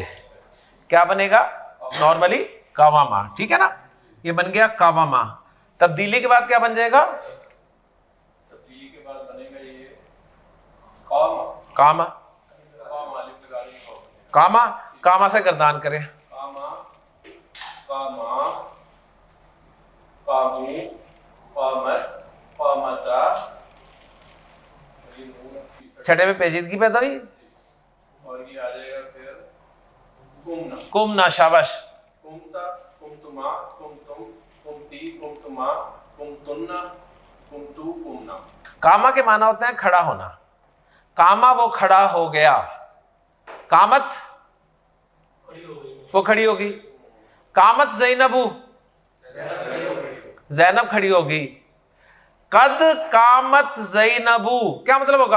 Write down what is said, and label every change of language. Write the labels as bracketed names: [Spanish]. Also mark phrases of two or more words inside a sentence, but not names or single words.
[Hindi] क्या बनेगा? नॉर्मली कावामा। ठीक है ना, ये बन गया कावामा। तब्दीली के बाद क्या बन जाएगा? तब्दीली के बाद बनेगा ये कामा। [Arabic] قاما، قاما، قاما [Hindi] से गर्दान करें। [Arabic] قاما، قاما، قاموا، قامت، قامتا. [Hindi] छठे में पेचीदगी पैदा हुई और ये आ जाएगा फिर कुमना। कुमना, शाबाश। [Arabic] قمت، قمتما، قمتم، قمت، قمتما، قمتن، قمت، قمنا. [Hindi] कामा के माना होते हैं खड़ा होना। कामा वो खड़ा हो गया। कामत वो खड़ी होगी। [Arabic] قامت زينب, [Hindi] जैनब खड़ी होगी। [Arabic] قد قامت زينب, [Hindi] क्या मतलब होगा?